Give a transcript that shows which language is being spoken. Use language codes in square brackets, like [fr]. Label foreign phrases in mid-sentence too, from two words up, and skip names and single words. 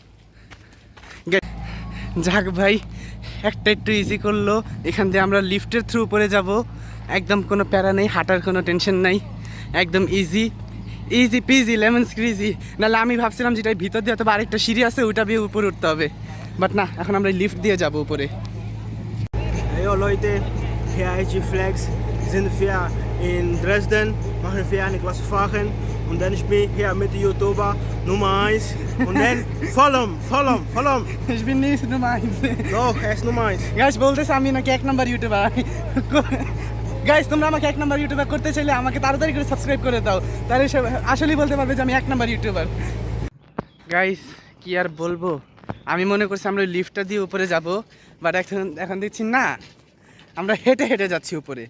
[bn] যাক ভাই, একটা একটু ইজি করলো। এখান দিয়ে আমরা লিফটের থ্রু উপরে যাব, একদম কোনো প্যারা নেই, হাঁটার কোনো টেনশন নাই, একদম [en] easy easy peasy lemon squeezy. [bn] নাহলে আমি ভাবছিলাম যেটা ভিতর দিয়ে হয়তো আরেকটা সিঁড়ি আছে, ওইটা দিয়ে উপরে উঠতে হবে, বাট না, এখন আমরা লিফট দিয়ে যাব উপরে। [de] Hey Leute, hier ist die Flex. Sind wir in Dresden, machen wir eine Klasse Fahren und dann ich bin hier mit den YouTuber Nummer 1 und dann follow. Ich bin nicht Nummer 1. Doch, er ist Nummer 1. [bn] গাইস বলতেছে আমি নাকি 1 [en] number YouTuber. [bn] গাইস তোমরা আমাকে 1 [en] number YouTuber [bn] করতে চাইলে আমাকে তাড়াতাড়ি করে সাবস্ক্রাইব করে দাও, তাহলে আসলেই বলতে পারবে যে আমি 1 [en] number YouTuber. [bn] গাইস কি আর বলবো, আমি মনে করছি আমরা লিফটটা দিয়ে উপরে যাব, বাট এখন দেখছি না, আমরা হেঁটে হেঁটে যাচ্ছি উপরে।